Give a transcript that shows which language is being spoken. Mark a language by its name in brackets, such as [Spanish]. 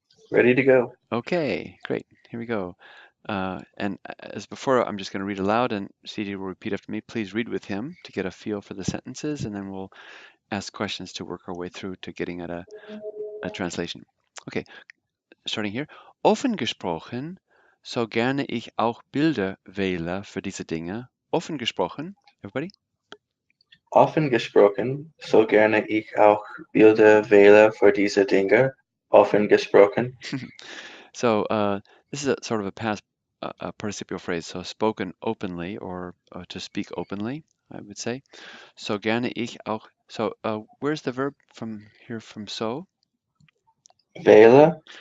[English] Ready to go. Okay, great. Here we go. And as before, I'm just going to read aloud and CJ will repeat after me. Please read with him to get a feel for the sentences, and then we'll ask questions to work our way through to getting at a translation. Okay, starting here. [German] Offen gesprochen, so gerne ich auch Bilder wähle für diese Dinge. Offen gesprochen, everybody? Offen gesprochen, so gerne ich auch Bilder wähle für diese Dinge. Offen gesprochen. [English] So this is a sort of a past participial phrase, so spoken openly or to speak openly, I would say. [German] So gerne ich auch. [English] So where's the verb from here from so? [German] Wähle.